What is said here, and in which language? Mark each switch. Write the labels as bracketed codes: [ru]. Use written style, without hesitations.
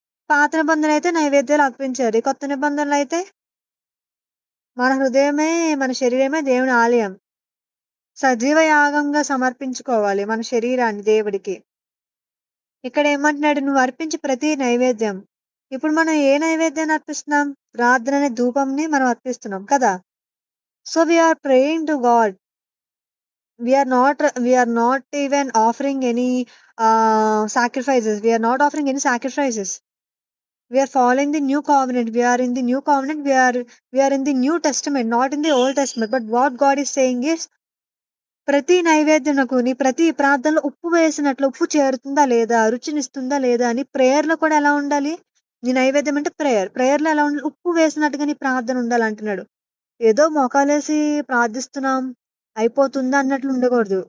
[te] పాత నిబంధనలు అయితే నైవేద్యాలు అర్పించారు. కొత్త నిబంధనలు అయితే మన హృదయమే, మన శరీరమే దేవుని ఆలయం. సజీవ యాగంగా సమర్పించుకోవాలి మన శరీరాన్ని దేవుడికి. ఇక్కడ ఏమంటున్నాడు? నువ్వు అర్పించే ప్రతి నైవేద్యం. ఇప్పుడు మనం ఏ నైవేద్యాన్ని అర్పిస్తున్నాం? ప్రార్థన అనే ధూపంని మనం అర్పిస్తున్నాం కదా. [en] So we are praying to God. We are not even offering any sacrifices. We are not offering any sacrifices. We are following the new covenant. We are in the new covenant. We are in the New Testament, not in the Old Testament. But what God is saying is, [te] ప్రతి నైవేద్యమునకు నీ ప్రతి ప్రార్థనలో ఉప్పు వేసినట్లు ఉప్పు చేరుతుందా లేదా, రుచినిస్తుందా లేదా అని. ప్రేయర్లో కూడా ఎలా ఉండాలి? నీ నైవేద్యం అంటే ప్రేయర్లో ఎలా ఉండాలి? ఉప్పు వేసినట్టుగా నీ ప్రార్థన ఉండాలంటున్నాడు. ఏదో మోకాలేసి ప్రార్థిస్తున్నాం అయిపోతుందా అన్నట్లు ఉండకూడదు.